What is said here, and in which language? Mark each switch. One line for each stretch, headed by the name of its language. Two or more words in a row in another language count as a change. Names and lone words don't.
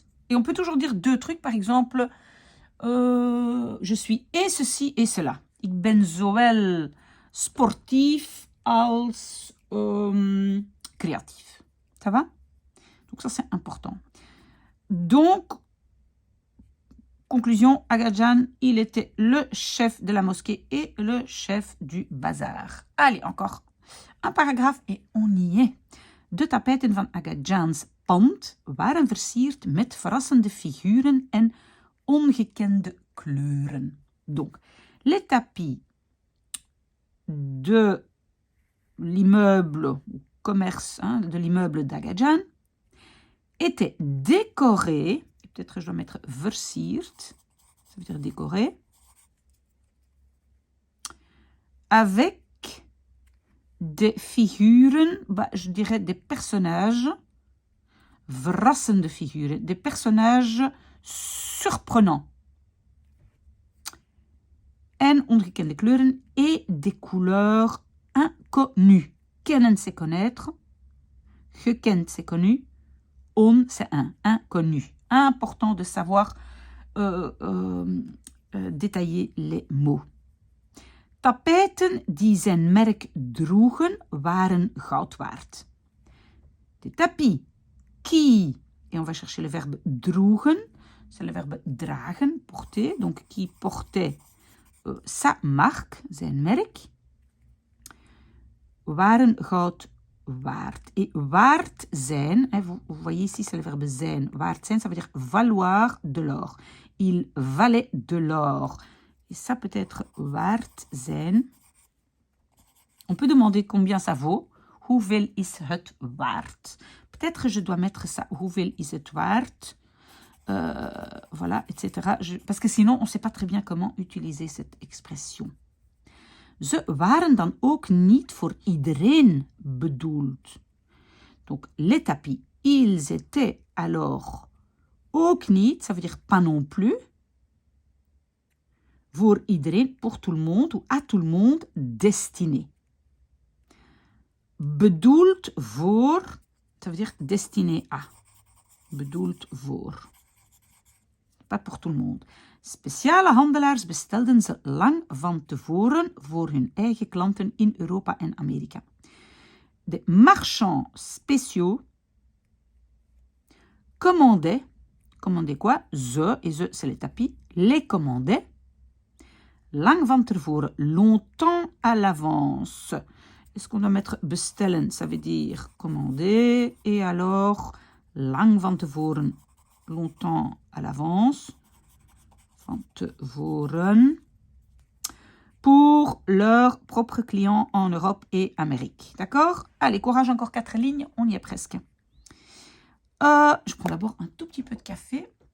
French: Et on peut toujours dire deux trucs, par exemple, je suis et ceci et cela.
Dutch: Ik ben zowel sportief als créatif.
French: Ça va? Donc ça c'est important. Donc, conclusion, Aga Khan, il était le chef de la mosquée et le chef du bazar. Allez, encore un paragraphe et on y est.
Dutch: De tapijten van Aga Khan's pand waren versierd met verrassende figuren en ongekende kleuren.
French: Donc, les tapis de l'immeuble, commerce, de l'immeuble d'Aga Khan étaient décorés, peut-être je dois mettre versierd, ça veut dire décoré, avec des figuren, je dirais des personnages,
Dutch: verrassende figuren,
French: des personnages surprenants.
Dutch: En ongekende kleuren
French: et des couleurs inconnues. Kennen, c'est connaître. Gekend, c'est connu. On, c'est inconnu. Important de savoir détailler les mots.
Dutch: Tapijten die zijn merk droegen waren goud waard.
French: Des tapis qui, et on va chercher le verbe droegen, c'est le verbe dragen, porter, donc qui portait sa marque,
Dutch: zijn merk, waren goud waard. Et waard zijn,
French: vous voyez ici c'est le verbe zijn.
Dutch: Waard zijn,
French: ça veut dire valoir de l'or. Il valait de l'or. Et ça peut être
Dutch: waard zijn.
French: On peut demander combien ça vaut.
Dutch: Hoeveel is het waard?
French: Peut-être je dois mettre ça.
Dutch: Hoeveel is het waard?
French: Voilà, etc. Parce que sinon, on ne sait pas très bien comment utiliser cette expression.
Dutch: Ze waren dan ook niet voor iedereen bedoeld.
French: Donc, les tapis, ils étaient alors
Dutch: ook niet,
French: ça veut dire pas non plus,
Dutch: voor iedereen,
French: pour tout le monde, ou à tout le monde, destinés.
Dutch: Bedoeld voor,
French: ça veut dire destiné à.
Dutch: Bedoeld voor.
French: Pas pour tout le monde.
Dutch: Speciale handelaars bestelden ze lang van tevoren voor hun eigen klanten in Europa en Amerika.
French: De marchands spéciaux commandaient quoi? Ze, et ze, c'est les tapis, les commandaient
Dutch: lang van tevoren,
French: longtemps à l'avance. Est-ce qu'on doit mettre bestellen? Ça veut dire commander, et alors
Dutch: lang van tevoren,
French: longtemps à l'avance.
Dutch: Van tevoren,
French: pour leurs propres clients en Europe et Amérique. D'accord? Allez, courage, encore 4 lignes, on y est presque. Je prends d'abord un tout petit peu de café.